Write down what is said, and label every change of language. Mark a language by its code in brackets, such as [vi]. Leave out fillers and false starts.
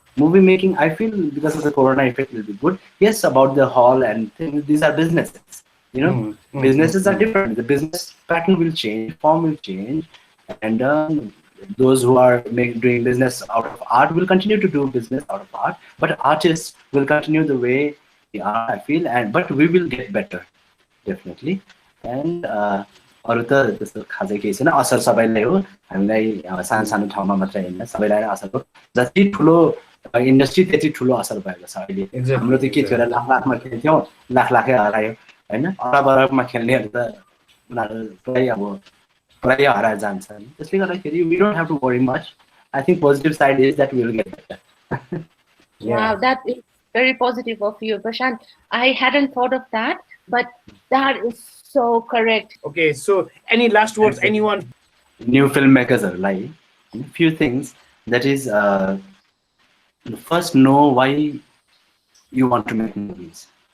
[en] Movie making, I feel, because of the Corona effect, will be good. Yes, about the hall and things, these are businesses. Businesses are different. The business pattern will change, form will change, and those who are doing business out of art will continue to do business out of art, but artists will continue the way they are, I feel, but we will get better, definitely. [ne] And अरू त त्यस्तो खासै केही छैन, असर सबैलाई हो, हामीलाई सानो सानो ठाउँमा मात्रै होइन, सबैलाई असर हो. जति ठुलो इन्डस्ट्री त्यति ठुलो असर भएको छ अहिले. हाम्रो त के थियो, लाख लाखमा खेल्थ्यौँ, लाखै हरायो होइन. अरबमा खेल्नेहरू त उनीहरू पुरै हराएर जान्छ. त्यसले गर्दाखेरि [en] we don't have to worry much. I think positive side is that we will get better. Wow, that is very positive of you, Prashant. I hadn't thought of that, but that is so correct. Okay, so any last words, anyone? New filmmakers are like a few things. That is, first know why you want to make movies.